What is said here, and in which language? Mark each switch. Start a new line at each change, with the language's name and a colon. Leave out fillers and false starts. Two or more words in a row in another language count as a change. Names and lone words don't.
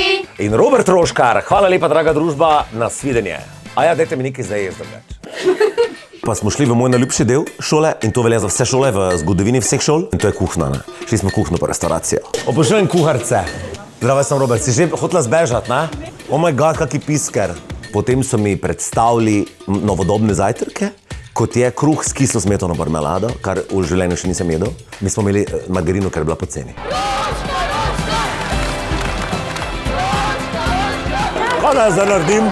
Slovenian: In Robert Roškar, hvala lepa, draga družba, nasvidenje. A ja, dajte mi nekaj zdaj jaz drugače. Pa smo šli v moj najljubši del šole in to velja za vse šole v zgodovini vseh šol in to je kuhna, ne? Šli smo kuhno pa restauracijo. Obožujem kuharce. Zdravo, sem Robert, si že hotela zbežati, ne?
English: Oh my god,
Slovenian: kaki pisker. Potem so mi predstavili novodobne zajtrke, kot je kruh s kislo smetano marmelado, kar v življenju še nisem jedel. Mi smo imeli margarino, ker je bila poceni. Kaj naj zdaj naredim?